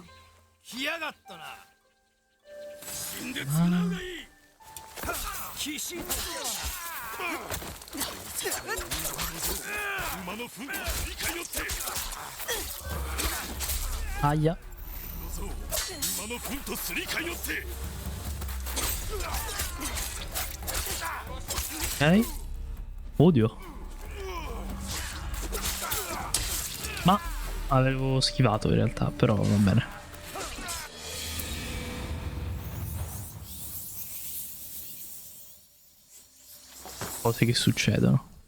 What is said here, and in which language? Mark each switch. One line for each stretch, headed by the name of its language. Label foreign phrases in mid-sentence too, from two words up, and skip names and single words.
Japanese: 来やがったな。死んで償うがいい。騎士馬の糞とすりかよって。あいや。馬の糞とすりかよって。
Italian: Ok. Odio. Ma avevo schivato in realtà, però va bene. Cose che succedono.